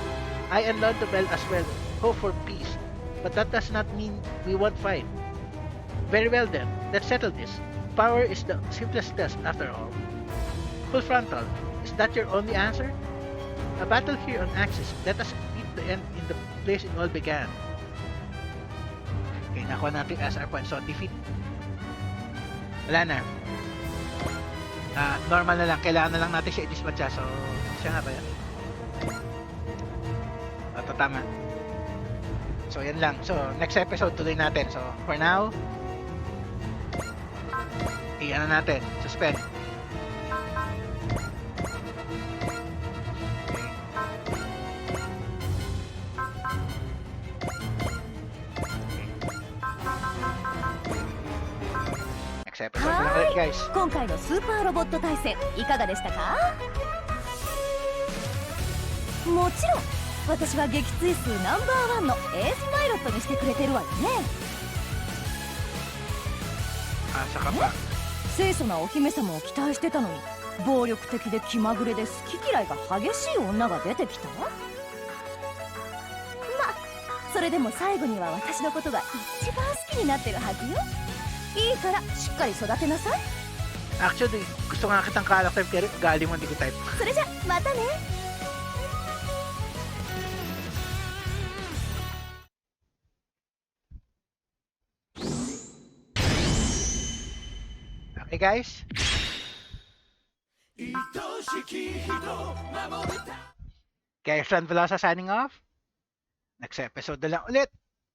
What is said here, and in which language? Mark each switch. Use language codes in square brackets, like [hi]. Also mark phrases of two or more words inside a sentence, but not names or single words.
[en] I and Bell as well hope for peace, but that does not mean we won't fight. Very well then, let's settle this. Power is the simplest test after all. Full frontal, is that your only answer? A battle here on Axis, let us beat the end in the place it all began. [tl] Okay, nakuha natin [en] SR point. So, defeat. [tl] Wala na. Normal na lang. Kailangan na lang natin siya i-dispatcha. So, siya nga ba yan? Ito, tama. So, yan lang. So, [en] next episode, [tl] tuloy natin. [en] So, for now, [tl] ano natin? Suspend. [en] Next episode [tl] na lang ulit, guys. [ja] 今回のスーパーロボット対戦いかがでしたか？もちろん私は撃墜数ナンバー1のエースパイロットにしてくれてるわよね。 [tl] Saka pa. [ja] 清楚なお姫様を期待してたのに暴力的で気まぐれで好き嫌いが激しい女が出てきた。まそれでも最後には私のことが一番好きになってるはずよ。いいからしっかり育てなさい。 [tl] Actually, gusto nga kitang character pero galing mo hindi ko type. [ja] それじゃまたね。 [en] Okay, guys. [tl] Kaya Fran Velosa [en] signing off. Next episode [tl] na lang ulit.